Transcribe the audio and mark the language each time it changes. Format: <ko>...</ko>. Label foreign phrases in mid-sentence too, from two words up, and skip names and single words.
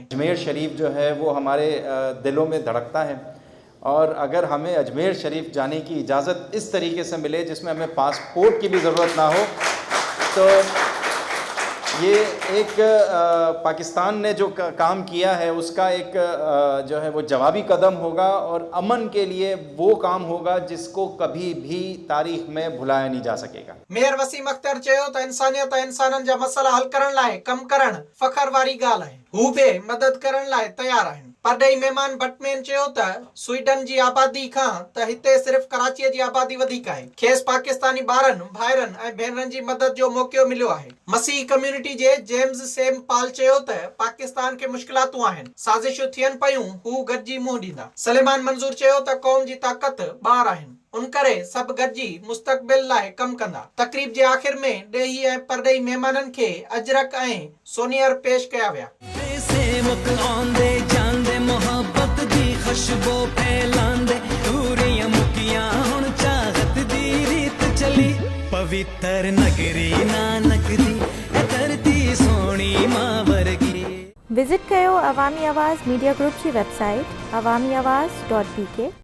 <hi>अजमेर शरीफ जो है वो हमारे दिलों में धड़कता है, और अगर हमें अजमेर शरीफ जाने की इजाज़त इस तरीके से मिले जिसमें हमें पासपोर्ट की भी ज़रूरत ना हो, तो ये एक पाकिस्तान ने जो काम किया है उसका एक जो है वो जवाबी कदम होगा, और अमन के लिए वो काम होगा जिसको कभी भी तारीख में भुलाया नहीं जा सकेगा।</hi> <sd>मेयर वसीम अख्तर चयो त इंसानियत ऐं इंसानन जा मसला हल करण लाइ कम करण फखर वारी ॻाल्हि आहे, हू बि मदद करण लाइ तयार आहिनि। परॾेही महिमान बटमैन चयो त स्वीडन जी आबादी खां त हिते सिर्फ़ कराचीअ जी आबादी वधीक आहे, खेसि पाकिस्तानी ॿारनि भाइरनि ऐं भेनरनि जी मदद जो मौक़ो मिलियो आहे। मसीह कम्युनिटी जे जेम्स सेम पाल चयो त पाकिस्तान के मुश्किलातूं आहिनि, साज़िशूं थियनि पयूं, हू गॾिजी मुंहुं ॾींदा। सलेमान मंज़ूर चयो त क़ौम जी ताक़त ॿार आहिनि, उन करे सभु गॾिजी मुस्तक़बिल लाइ कम कंदा। तकरीब जे आख़िर में ॾेही ऐं परॾेही महिमाननि खे अजरक ऐं सोनियर पेश कया विया।</sd> <pa>ਸੇਵਕ ਆਂਦੇ ਜਾਂਦੇ ਮੋਹੱਬਤ ਦੀ ਖੁਸ਼ਬੂ ਫੈਲਾਂਦੇ, ਦੂਰੀਆਂ ਮੁਕੀਆਂ ਹੁਣ ਚਾਹਤ ਦੀ ਰੀਤ ਚਲੀ, ਪਵਿੱਤਰ ਨਗਰੀ ਨਾਨਕ ਦੀ ਏ ਧਰਤੀ ਸੋਹਣੀ ਮਾਂ ਵਰਗੀ।</pa> <sd>विजिट कयो अवामी आवाज़ मीडिया ग्रुप की वेबसाइट awamiawaz.pk।</sd>